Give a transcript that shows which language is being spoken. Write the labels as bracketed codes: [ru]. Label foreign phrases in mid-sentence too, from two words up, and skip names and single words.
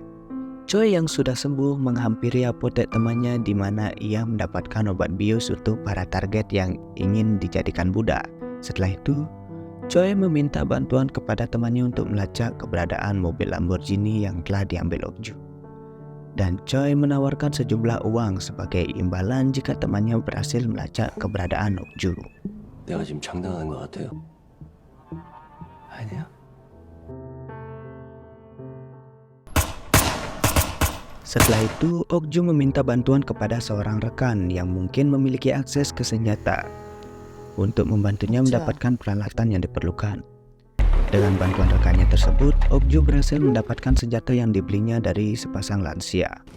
[id] Choi yang sudah sembuh menghampiri apotek temannya di mana ia mendapatkan obat bius untuk para target yang ingin dijadikan budak. Setelah itu, Choi meminta bantuan kepada temannya untuk melacak keberadaan mobil Lamborghini yang telah diambil Ok-ju. Dan Choi menawarkan sejumlah uang sebagai imbalan jika temannya berhasil melacak keberadaan Ok-ju. [ko] 내가 지금 장난하는 것 같아요? 아니야? [id] Setelah itu, Ok-ju meminta bantuan kepada seorang rekan yang mungkin memiliki akses ke senjata untuk membantunya mendapatkan peralatan yang diperlukan. Dengan bantuan rekannya tersebut, Ok-ju berhasil mendapatkan senjata yang dibelinya dari sepasang lansia.